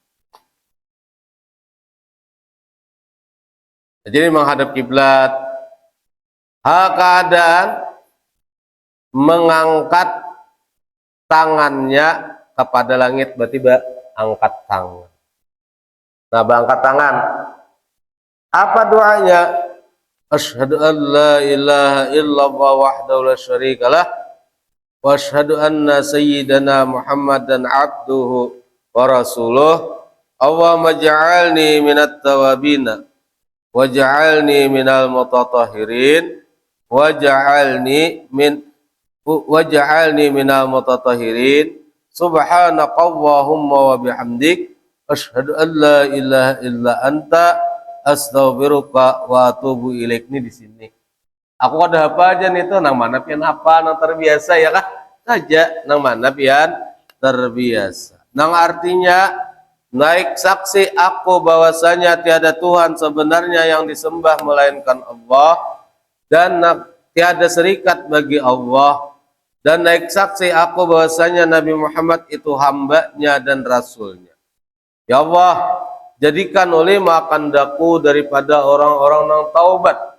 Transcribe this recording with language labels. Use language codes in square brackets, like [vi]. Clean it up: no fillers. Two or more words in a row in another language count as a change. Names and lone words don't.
[id] Jadi menghadap kiblat, keadaan mengangkat tangannya kepada langit, berarti angkat tangan. Nah, angkat tangan. Apa doanya? [ar] أشهد أن لا إله إلا الله وحده لا شريك له وأشهد أن سيدنا محمدا عبده ورسوله. اللهم اجعلني من التوابين واجعلني من المتطهرين واجعلني من المتطهرين. سبحانك اللهم وبحمدك أشهد أن لا إله إلا أنت أستغفرك وأتوب إليك. [id] Ini di sini. [bjn] Aku ada apa aja nih tuh, nang mana pian apa, nang terbiasa ya kah? Saja nang mana pian terbiasa. [id] Nang artinya naik saksi aku bahwasanya tiada Tuhan sebenarnya yang disembah melainkan Allah, dan tiada serikat bagi Allah, dan naik saksi aku bahwasanya Nabi Muhammad itu hambanya dan rasulnya. Ya Allah, jadikan oleh makan daku daripada orang-orang yang taubat.